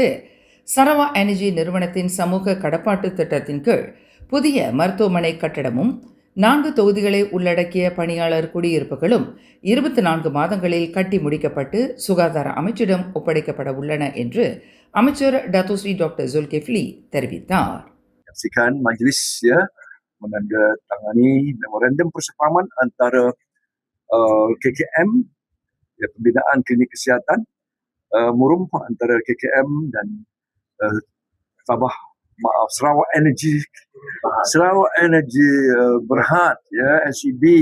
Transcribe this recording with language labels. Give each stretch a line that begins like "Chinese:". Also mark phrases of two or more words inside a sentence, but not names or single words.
Tamil: சரவா எனர்ஜி நிறுவனத்தின் சமூக கடப்பாட்டு திட்டத்தின் கீழ் புதிய மருத்துவமனை கட்டடமும் 4 தொகுதிகளை உள்ளடக்கிய பணியாளர் குடியிருப்புகளும் 24 மாதங்களில் கட்டி முடிக்கப்பட்டு சுகாதார அமைச்சிடம் ஒப்படைக்கப்பட உள்ளன என்று அமைச்சர் Datuk Seri Dr. Zulkifli தெரிவித்தார்.
Malay: Saksikan majlis menandatangani memorandum persefahaman antara KKM, pembinaan klinik kesihatan, murum antara KKM dan Sarawak Energy Berhad, SEB.